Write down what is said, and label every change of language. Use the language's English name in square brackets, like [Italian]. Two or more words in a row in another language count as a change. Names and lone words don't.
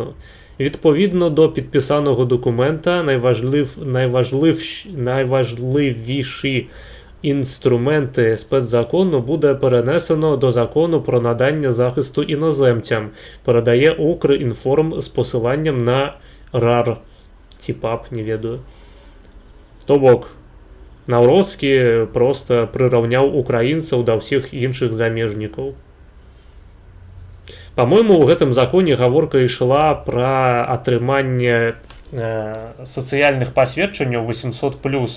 [Ukrainian] Відповідно до підписаного документа, найважливіші інструменти спецзакону буде перенесено до закону про надання захисту іноземцям, передає Укрінформ з посиланням на РАР. [Belarusian] ЦІПАП, не ведаю. То бок, Навроцкі просто прираўняў украінцаў да ўсіх іншых замежнікаў. По-моему, у гэтым законе гаворка ішла пра атрыманне сацыяльных пасведчанняў 800+.